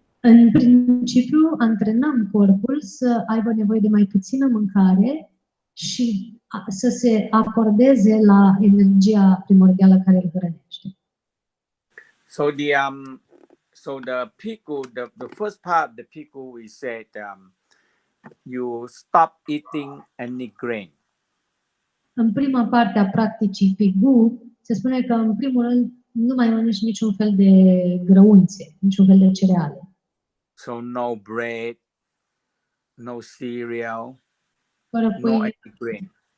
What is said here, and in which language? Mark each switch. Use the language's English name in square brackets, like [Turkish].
[Romanian] În principiu, antrenăm corpul să aibă nevoie de mai puțină mâncare și să se acordeze la energia primordială care îl hrănește. [English] So the pickle, the first part of the pickle, we said you stop eating any grain. [Romanian] În prima parte a practicii Pigu, se spune că în primul rând nu mai mănânci niciun fel de grăunțe, niciun fel de cereale. [English] So no bread, no cereal, [Romanian] Fără [English] no [Romanian] pâine, [English] any grain.